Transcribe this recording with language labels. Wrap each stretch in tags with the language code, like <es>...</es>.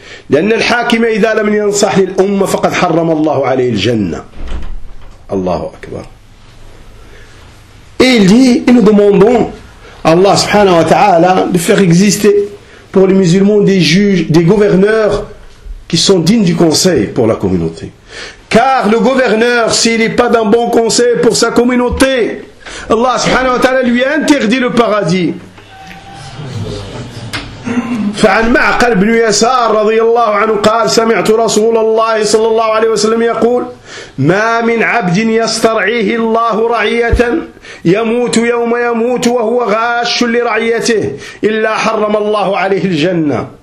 <ar>لأن الحاكم إذا لم ينصح للأمة فقد حرم الله عليه الجنة. الله أكبر.</ar> <fr>Et il dit, et nous demandons à Allah subhanahu wa ta'ala de faire exister pour les musulmans des juges, des gouverneurs qui sont dignes du conseil pour la communauté. Car le gouverneur, s'il n'est pas d'un bon conseil pour sa communauté, Allah subhanahu wa ta'ala lui a interdit le paradis.</fr> <ar>فعن معقل بن يسار رضي الله عنه قال سمعت رسول الله صلى الله عليه وسلم يقول ما من عبد يسترعيه الله رعية يموت يوم يموت وهو غاش لرعيته إلا حرم الله عليه الجنة.</ar>